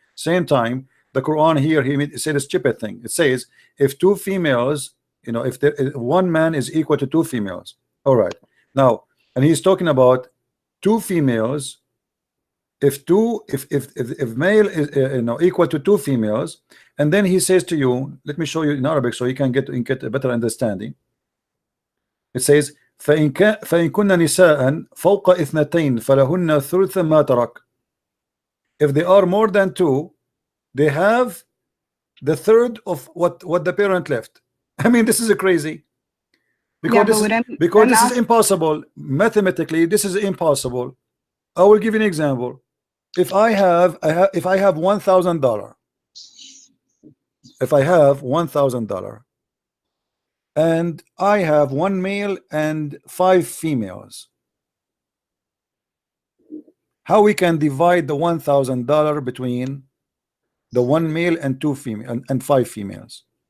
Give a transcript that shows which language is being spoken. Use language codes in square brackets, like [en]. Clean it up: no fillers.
[en] Same time, the Quran here he said a stupid thing. It says if 2 females, you know, if one man is equal to 2 females. All right. Now, and he's talking about 2 females. If male is you know, equal to 2 females, and then he says to you, let me show you in Arabic so you can get a better understanding. [ar] It says فإن كن نساء فوق 2 فلهن ثلث ما ترك. [en] If they are more than 2, they have the third of what the parent left. I mean, this is crazy, because this is impossible mathematically. This is impossible. I will give you an example. If I have $1,000, if I have $1,000 and I have 1 male and 5 females, how we can divide the $1,000 between the 1 male and 2 female and 5 females?